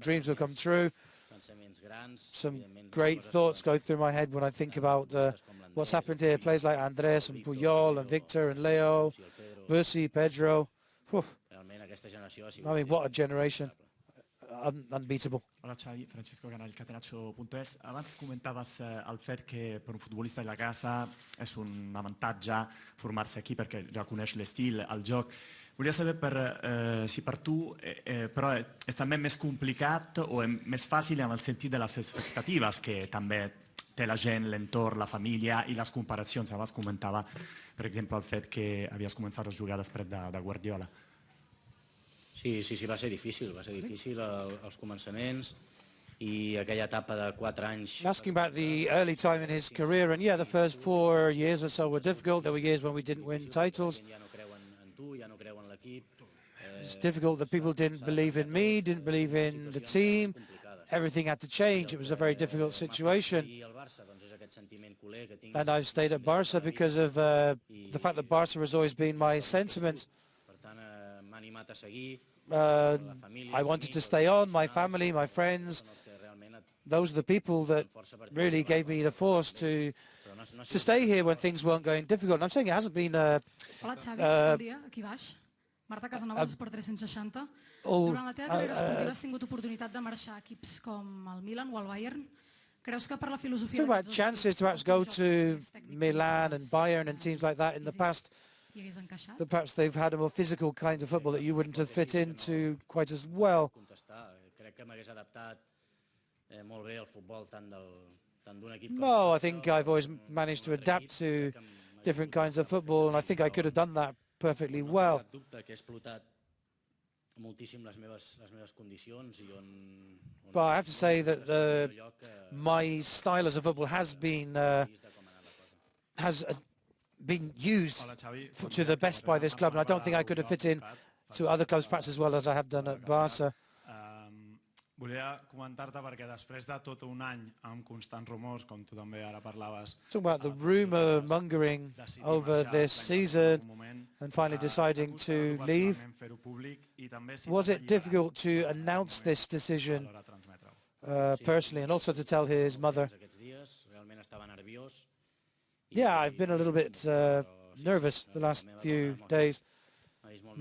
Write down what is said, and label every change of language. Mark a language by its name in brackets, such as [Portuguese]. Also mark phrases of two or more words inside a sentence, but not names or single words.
[English] Dreams will come true. Some great thoughts go through my head when I think about what's happened here. Players like Andres and Puyol and Victor and Leo, Busi, Pedro. Whew. I mean, what a generation. Unbeatable. [Catalan] Hola Xavi, Francisco Canal, catenaccio.es. Abans comentaves el fet que per un futbolista de la casa és un avantatge formar-se aquí perquè ja coneix l'estil, el joc. Volia saber si per tu però és també més complicat o més fàcil en el sentit de les expectatives que també té la gent, l'entorn, la família i les comparacions. Abans comentava, per exemple, el fet que havies començat a jugar després de Guardiola. Sí, va ser difícil els començaments i aquella etapa de 4 anys. [English] Asking about the early time in his career, and yeah, the first 4 years or so were difficult. There were years when we didn't win titles. It's difficult that people didn't believe in me, didn't believe in the team. Everything had to change. It was a very difficult situation. And I've stayed at Barca because of the fact that Barca has always been my sentiment. I wanted to stay on, my family, my friends. Those are the people that really gave me the force to stay here when things weren't going difficult. And I'm saying it hasn't been [Catalan] Hola, Xavi, bon dia, aquí baix. Marta Casanovas per 360. Durant la teva carrera esportiva has tingut oportunitat de marxar a equips com el Milan o el Bayern. Creus que per la filosofia... [English] Talk about chances to perhaps go to Milan and Bayern and teams like that in the past. That perhaps they've had a more physical kind of football that you wouldn't have fit into quite as well. No, I think I've always managed to adapt to different kinds of football, and I think I could have done that perfectly well. But I have to say that my style as a football has been used to the best by this club, and I don't think I could have fit in to other clubs perhaps as well as I have done at Barca. [Catalan] Volia comentar-te perquè després de tot un any amb constants rumors, com tu també ara parlaves... [English] Talking about the rumour mongering over this season and finally deciding to leave, was it difficult to announce this decision personally and also to tell his mother? Yeah, I've been a little bit nervous the last few days.